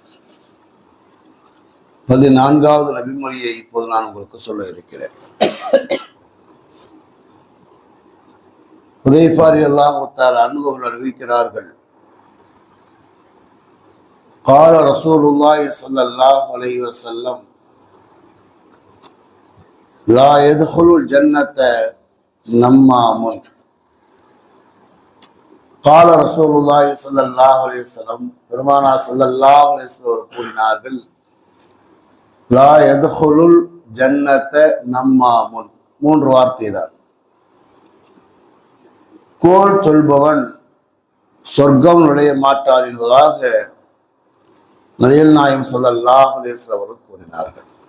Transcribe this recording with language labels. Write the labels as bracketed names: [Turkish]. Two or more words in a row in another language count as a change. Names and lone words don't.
[Tamil] 14வது நபிமொழியை இப்போது நான் உங்களுக்கு சொல்ல இருக்கிறேன். ஹுதைஃபா [Arabic] رضي الله تعالى عنه [Tamil] அவர்கள் அறிவிக்கிறார்கள், [Arabic] قال رسول الله صلى الله عليه وسلم لا يدخل الجنة نمام. قال رسول الله صلى الله عليه وسلم, [Tamil] பெருமானார் [Arabic] صلى الله عليه وسلم [Tamil] கூறினார்கள், [Arabic] لا يدخل الجنة نمام. [Tamil] 3 வார்த்தை தான். கோல் சொல்பவன் சொர்க்கம் நுழைய மாட்டார் என்பதாக நபிகள் நாயகம் [Arabic] صلى الله عليه وسلم [Tamil] அவர்கள் கூறினார்கள்.